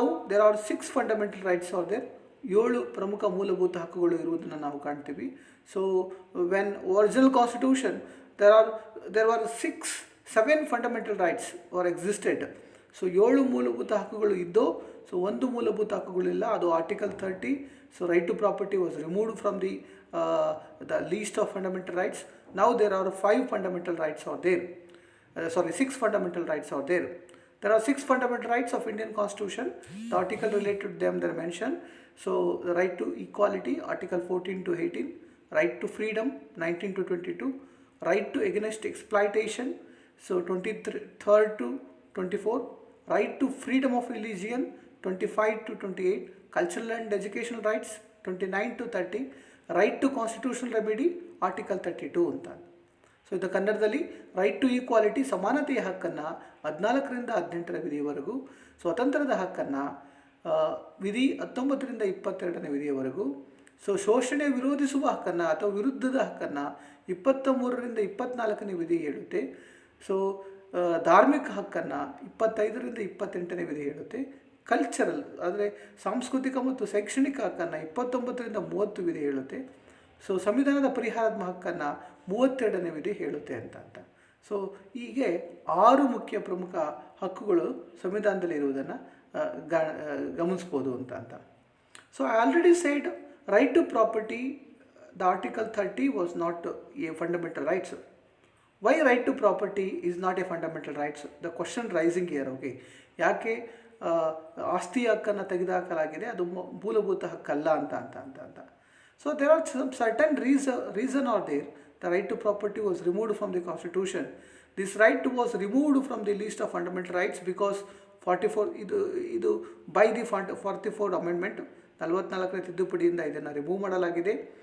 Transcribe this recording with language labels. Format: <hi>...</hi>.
<en>There are 6 fundamental rights are there.</en> <kn>7 ಪ್ರಮುಖ ಮೂಲಭೂತ ಹಕ್ಕುಗಳು ಇರುವುದನ್ನು ನಾವು ಕಾಣ್ತೀವಿ.</kn> <en>So when original constitution there were 7 fundamental rights or existed.</en> <kn>So 7 ಮೂಲಭೂತ ಹಕ್ಕುಗಳು ಇದ್ದೋ, ಸೊ ಒಂದು ಮೂಲಭೂತ ಹಕ್ಕುಗಳಿಲ್ಲ, ಅದು article 30.</kn> <en>So right to property was removed from the list of fundamental rights. Now there are 5 fundamental rights are there. 6 fundamental rights are there. There are 6 fundamental rights of Indian Constitution. The article related to them they are mentioned. So the right to equality, article 14 to 18, right to freedom 19 to 22, right to against exploitation, so 23rd to 24, right to freedom of religion 25 to 28, cultural and educational rights 29 to 30, right to constitutional remedy article 32 ಅಂತ.</en> <kn>So ಇದು ಕನ್ನಡದಲ್ಲಿ right to equality, ಸಮಾನತೆಯ ಹಕ್ಕನ್ನು 14ರಿಂದ 18ರ ವಿಧಿಯವರೆಗೂ, ಸ್ವಾತಂತ್ರ್ಯದ ಹಕ್ಕನ್ನು ವಿಧಿ 19ರಿಂದ 22ನೇ ವಿಧಿಯವರೆಗೂ, so ಶೋಷಣೆ ವಿರೋಧಿಸುವ ಹಕ್ಕನ್ನು ಅಥವಾ ವಿರುದ್ಧದ ಹಕ್ಕನ್ನು 23ರಿಂದ 24ನೇ ವಿಧಿ ಹೇಳುತ್ತೆ. ಸೊ ಧಾರ್ಮಿಕ ಹಕ್ಕನ್ನು 25ರಿಂದ 28ನೇ ವಿಧಿ ಹೇಳುತ್ತೆ. ಕಲ್ಚರಲ್ ಅಂದರೆ ಸಾಂಸ್ಕೃತಿಕ ಮತ್ತು ಶೈಕ್ಷಣಿಕ ಹಕ್ಕನ್ನು 29ರಿಂದ 30 ವಿಧಿ ಹೇಳುತ್ತೆ. ಸೊ ಸಂವಿಧಾನದ ಪರಿಹಾರಾತ್ಮಕ ಹಕ್ಕನ್ನು 32ನೇ ವಿಧಿ ಹೇಳುತ್ತೆ ಅಂತ. ಸೊ ಹೀಗೆ 6 ಮುಖ್ಯ ಪ್ರಮುಖ ಹಕ್ಕುಗಳು ಸಂವಿಧಾನದಲ್ಲಿ ಇರುವುದನ್ನು ಗಮನಿಸ್ಬೋದು ಅಂತ.</kn> <en>So I already said right to property, the Article 30 was not a fundamental right. Why right to property is not a fundamental right? The question rising here,</en> <kn>okay, ಯಾಕೆ ಆಸ್ತಿ ಹಕ್ಕನ್ನು ತೆಗೆದುಹಾಕಲಾಗಿದೆ, ಅದು ಮೂಲಭೂತ ಹಕ್ಕಲ್ಲ ಅಂತ.</kn> <en>So there are some certain reason are there. The right to property was removed from the constitution. This right was removed from the list of fundamental rights because 44 ಇದು by the 44th amendment</en> <kn>44ನೇ ತಿದ್ದುಪಡಿಯಿಂದ ಇದನ್ನು remove ಮಾಡಲಾಗಿದೆ.</kn>